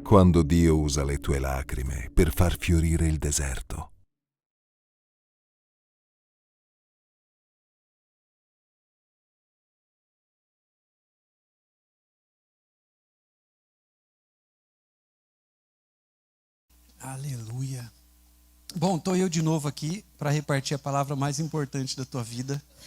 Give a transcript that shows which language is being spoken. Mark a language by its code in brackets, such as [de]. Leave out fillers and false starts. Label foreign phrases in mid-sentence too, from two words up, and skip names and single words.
[it] Quando Dio usa le tue lacrime per far fiorire il deserto. [pt] Aleluia. Bom, estou eu de novo aqui para repartir a palavra mais importante da tua vida.